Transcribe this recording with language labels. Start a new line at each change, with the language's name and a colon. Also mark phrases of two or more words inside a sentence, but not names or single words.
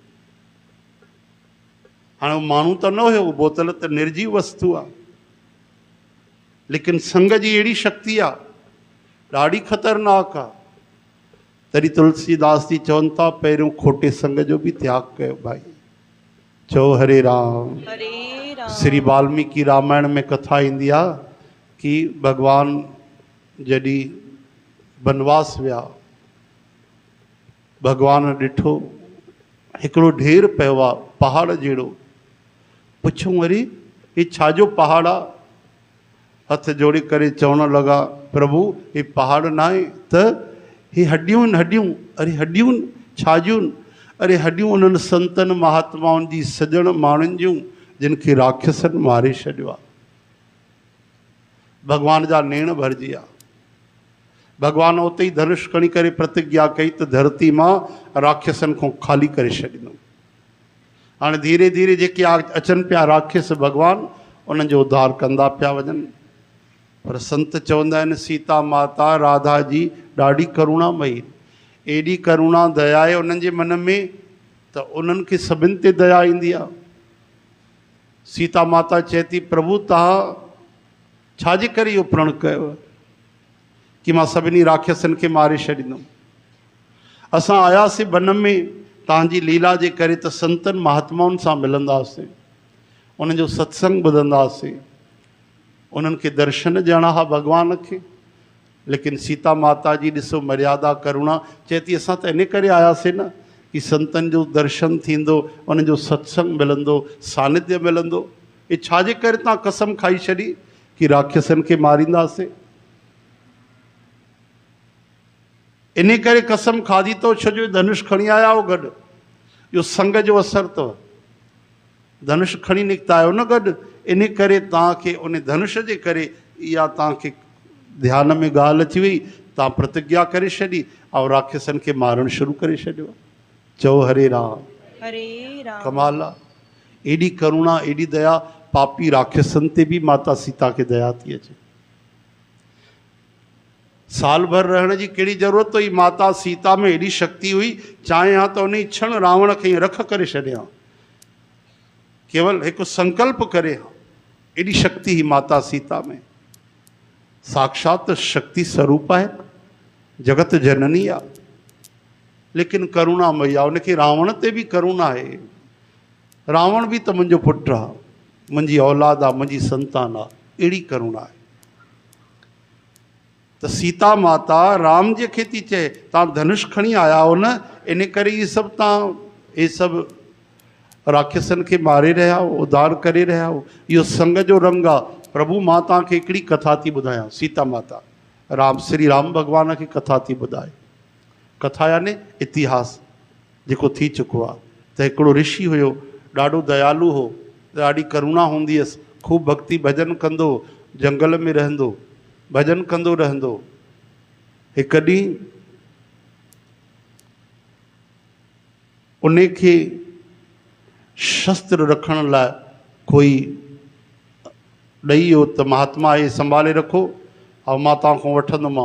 Sindhi: हाणे उहो माण्हू त न हुयो, बोतल त निर्जीव वस्तु आहे, लेकिन संग जी अहिड़ी शक्ति आहे, ॾाढी ख़तरनाक आहे। तॾहिं तुलसीदास जी चवनि था, पहिरियों खोटे संग जो बि त्याग कयो भाई। चओ हरे राम, हरे राम। श्री वाल्मीकि रामायण में कथा ईंदी आहे कि भॻवान जॾहिं वनवास विया, भगवान ॾिठो हिकिड़ो ढेर पियो आहे पहाड़ जहिड़ो। पुछूं अरे हे छाजो पहाड़ आहे? हथ जोड़े करे चवण लॻा प्रभु हे पहाड़ न आहे त हे हड्डियूं आहिनि हड्डियूं। अरे हड्डियूं छाजियूं? अरे हड्डियूं उन्हनि संतनि महात्माउनि जी सॼण माण्हुनि जूं जिन खे राक्षसनि मारे छॾियो आहे। भगवान जा नेण भरिजी विया। भगवान उते ई धनुष खणी करे प्रतिज्ञा कई त धरती मां राक्षसनि खां ख़ाली करे छॾींदुमि। हाणे धीरे धीरे जेके अचनि पिया राक्षस भगवान उन्हनि जो उद्धार कंदा पिया वञनि। पर संत चवंदा आहिनि सीता माता राधा जी ॾाढी करुणामयी, एॾी करुणा दया आहे उन्हनि जे मन में त उन्हनि खे सभिनि ते दया ईंदी आहे। सीता माता चए थी प्रभु तव्हां छाजे करे इहो प्रण कयो कि मां सभिनी राक्षसनि खे मारे छॾींदुमि? असां आयासीं वन में तव्हांजी लीला जे करे त संतनि महात्माउनि सां मिलंदासीं, उन्हनि जो सत्संग ॿुधंदासीं, उन्हनि खे दर्शन ॾियणा हुआ भॻवान खे। लेकिन सीता माता जी ॾिसो मर्यादा करुणा, चए थी असां त इन करे आयासीं न कि संतनि जो दर्शन थींदो, उन्हनि जो सत्संग मिलंदो, सानिध्य मिलंदो। ये छाजे करे तव्हां कसम खाई छॾी कि राक्षसनि खे मारींदासीं? इन करे कसम खाधी तो छो धनुष खणी आया हो गॾु। इहो संग जो असरु अथव। धनुष खणी निकिता आहियो न गॾु, इन करे तव्हांखे उन धनुष जे करे इहा तव्हांखे ध्यान में ॻाल्हि अची वई, तव्हां प्रतिज्ञा करे छॾी ऐं राक्षसनि खे मारणु शुरू करे छॾियो। चओ हरे राम हरे राम। कमाल आहे। एॾी करुणा एॾी दया, पापी राक्षसनि ते बि माता सीता खे दया थी अचे। साल भर रहण जी कहिड़ी ज़रूरत हुई? माता सीता में एॾी शक्ति हुई, चाहे हा त उन क्षण रावण खे रख करे छॾिया, केवल हिकु संकल्प करे हा। एॾी शक्ति ही माता सीता में। साक्षात शक्ति स्वरूप आहे, जगत जननी आहे, लेकिन करुणामयी आहे। उनखे रावण ते बि करुणा आहे। रावण बि त मुंहिंजो पुटु आहे, मुंहिंजी औलाद आहे, मुंहिंजी संतान आहे, अहिड़ी करुणा आहे। त सीता माता राम जे खे थी चए तव्हां धनुष खणी आया हो न, इन करे इहे सभु तव्हां इहे सभु राक्षसनि खे मारे रहिया हो, उद्धार करे रहिया हो। इहो संग जो रंग आहे। प्रभु मां तव्हांखे हिकिड़ी कथा थी ॿुधायां। सीता माता राम श्री राम भॻवान खे कथा थी ॿुधाए। कथा यानी इतिहास जेको थी चुको आहे। त हिकिड़ो ऋषि हुयो, ॾाढो दयालु हो, ॾाढी करुणा हूंदी हुअसि, ख़ूब भक्ति भजन कंदो, जंगल में रहंदो, भजन कंदो रहंदो। हिकु ॾींहुं उन खे शस्त्र रखण लाइ कोई ॾेई वियो त महात्मा हे संभाले रखो ऐं मां तव्हां खां वठंदोमांव।